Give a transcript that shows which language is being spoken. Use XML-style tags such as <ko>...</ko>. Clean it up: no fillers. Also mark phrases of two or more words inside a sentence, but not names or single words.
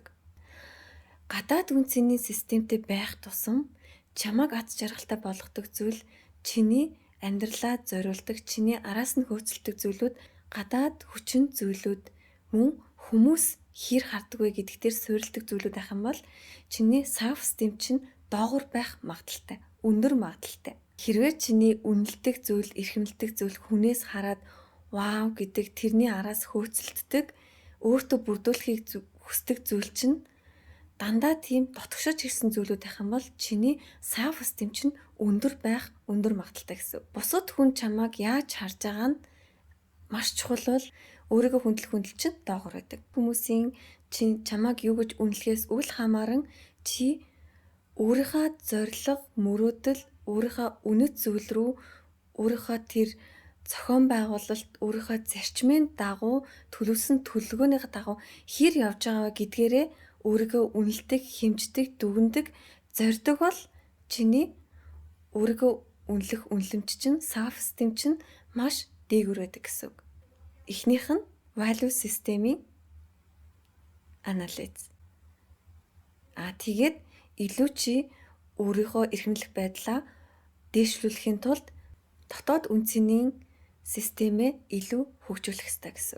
<mn>Гадаад үн цэнийн системтэй байх тусам чамайг аз жаргалтай болгодог зүйл чиний амьдралаа зориулдаг, чиний араас нь хөөцөлдөг зүйлүүд гадаад хүчин зүйлүүд мөн хүмүүс хэр хардаг вэ гэдэгт суурилдаг зүйлүүд байх юм бол чиний</mn> <en>self esteem</en> <mn>чинь доогуур байх магадaltaй, өндөр магадaltaй. Хэрвээ чиний үнэлдэг зүйл, эрхэмлдэг зүйл хүнээс хараад вау гэдэг тэрний араас хөөцөлддөг, өөртөө бүрдүүлэхийг хүсдэг зүйл чинь дандаа тийм дотгошож ирсэн зүйлүүд байх юм бол чиний</mn> <en>self esteem</en> <mn>чинь өндөр байх, өндөр магадaltaй гэсэн. Бусад хүн чамайг яаж харж байгаа нь маш чухал бол өөрийгөө хүндэл чинь доогуур байдаг. Хүмүүсийн чамайг юу гэж үнэлэхээс үл хамааран чи өөрийнхөө зорилго, мөрөөдөл, өөрийнхөө үнэт зүйл рүү, өөрийнхөө тэр зохион байгуулалт, өөрийнхөө зарчмын дагуу, төлөвлөсөн төлөвлөгөөний дагуу хэр явж байгаа гэдгээрээ өөрийгөө үнэлдэг, хэмждэг, дүгндэг, зорддог бол чиний өөрийгөө үнэлэх үнэлэмж чинь,</mn> <en>self esteem</en> <mn>чинь маш дээгүүр байдаг гэсэн. Эхнийх нь</mn> <en>value system-</en> <mn>ийн анализ. Тэгээд илүү чи өөрийнхөө эрхэмлэх байдлаа дээшлүүлэхийн тулд дотоод үн цэнийн системээ илүү хөгжүүлэх ёстой гэсэн.</mn>